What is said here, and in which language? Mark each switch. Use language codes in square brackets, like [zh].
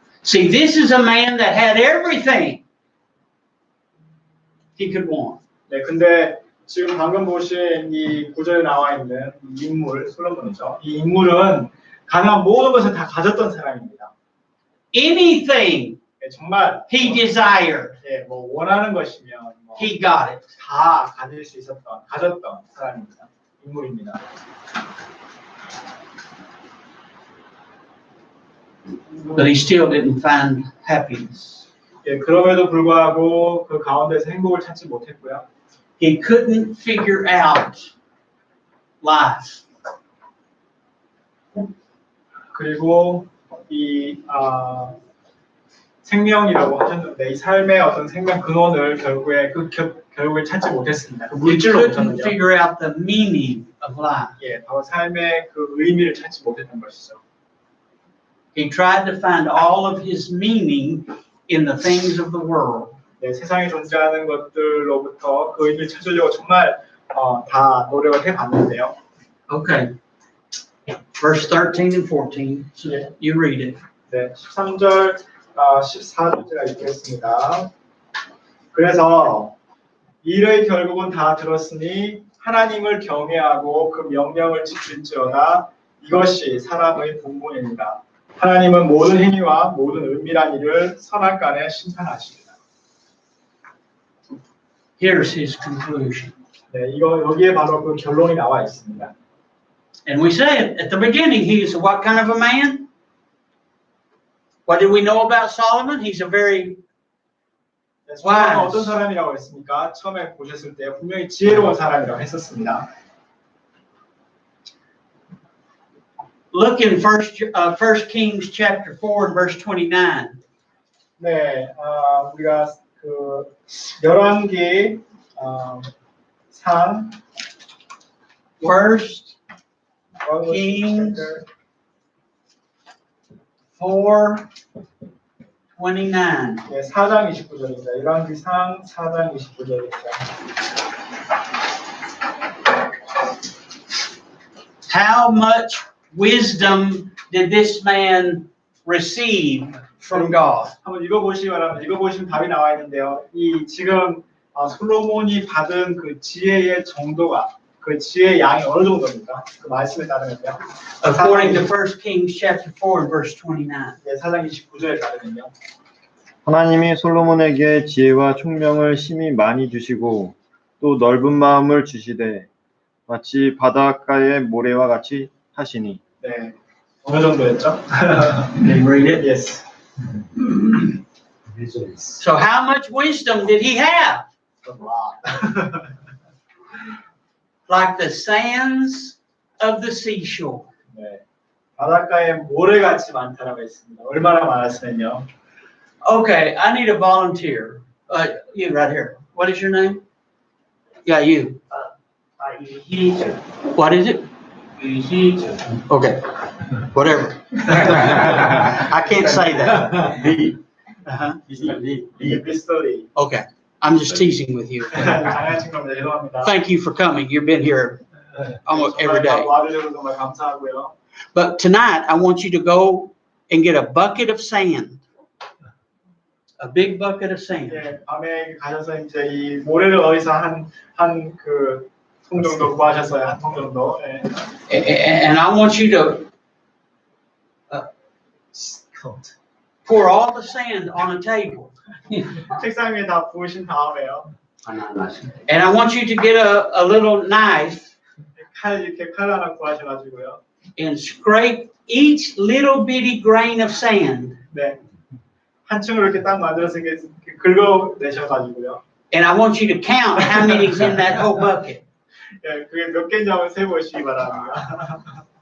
[en] See, this is a man that had everything he could want. [ko] 네, 근데 지금 방금 보신 이 구절에 나와 있는 이 인물, 솔로몬이죠. 이 인물은 가능한 모든 것을 다 가졌던 사람입니다. [en] Anything [ko] 네, 정말 [en] he desired, [ko] 예, 뭐 원하는 것이면 뭐 he got it. 다 가질 수 가졌던 사람입니다. 인물입니다. [en] But he still didn't find happiness. [ko] 예, 그럼에도 불구하고 그 가운데서 행복을 찾지 못했고요. [en] He couldn't figure out life. [ko] 그리고 이 생명이라고 하셨는데 이 삶의 어떤 생명 근원을 결국에 찾지 못했습니다. 그 [en] He [ko] 물질로 [en] couldn't [ko] 못하는데요. [en] figure out the meaning of life. [ko] 예, 바로 삶의 그 의미를 찾지 못했던 것이죠. [en] He tried to find all of his meaning in the things of the world. [ko] 네, 세상에 존재하는 것들로부터 그 의미를 찾으려고 정말 다 노력을 해봤는데요. [en] Okay. Verse 13 and 14. So you read it. [ko] 네, 13절, 14절 제가 읽겠습니다. 그래서 일의 결국은 다 들었으니 하나님을 경외하고 그 명령을 지킬지어다 이것이 사람의 본분입니다. 하나님은 모든 행위와 모든 은밀한 일을 선악간에 심판하십니다. [en] Here's his conclusion. [ko] 네, 여기에 바로 그 결론이 나와 있습니다. [en] And we said at the beginning, he is what kind of a man? What did we know about Solomon? He's a very [ko] 네, 솔로몬은 어떤 사람이라고 했습니까? 처음에 보셨을 때 분명히 지혜로운 사람이라고 했었습니다. [en] Look in 1 Kings chapter 4 and verse 29. [ko] 네, 우리가 그 열왕기 상 [en] First Kings 4:29. [ko] 네, 4장 29절입니다. 열왕기 상 4장 29절입니다. How much wisdom did this man receive from God? 한번 읽어보시기 바랍니다. 읽어보시면 답이 나와 있는데요. 이 지금 솔로몬이 받은 그 지혜의 정도가 그 지혜의 양이 어느 정도입니까? 그 말씀에 따르면요. [en] According to 1 Kings chapter 4 and verse 29. [ko] 네, 4장 29절에 따르면요. 하나님이 솔로몬에게 지혜와 총명을 심히 많이 주시고 또 넓은 마음을 주시되 마치 바닷가의 모래와 같이 하시니. 네, 어느 정도였죠? [en] Can you read it? Yes. So how much wisdom did he have? A lot. Like the sands of the seashore. [ko] 네, 바닷가에 모래같이 많다라고 했습니다. 얼마나 많았으면요. [en] Okay, I need a volunteer. You right here. What is your name? Yeah, you. What is it? Okay, whatever. I can't say that. Uh-huh. [ko] 비스터리. [en] Okay, I'm just teasing with you. [ko] 장난친 겁니다. 죄송합니다. [en] Thank you for coming. You've been here almost every day. [ko] 와주셔서 정말 감사하고요. [en] But tonight, I want you to go and get a bucket of sand. A big bucket of sand. [ko] 예, 밤에 가셔서 이제 이 모래를 어디서 한 그 통 정도 구하셨어요. 한 통 정도. 예. [en] And I want you to pour all the sand on a table. [ko] 책상 위에 다 부으신 다음에요. [en] And I want you to get a little knife [ko] 이렇게 칼 하나 구하셔가지고요. [en] and scrape each little bitty grain of sand. [ko] 네. 한 층으로 이렇게 딱 만들어서 이렇게 긁어내셔가지고요. [en] And I want you to count how many's in that whole bucket. [ko] 예, 그게 몇 개인지 한번 세보시기 바랍니다.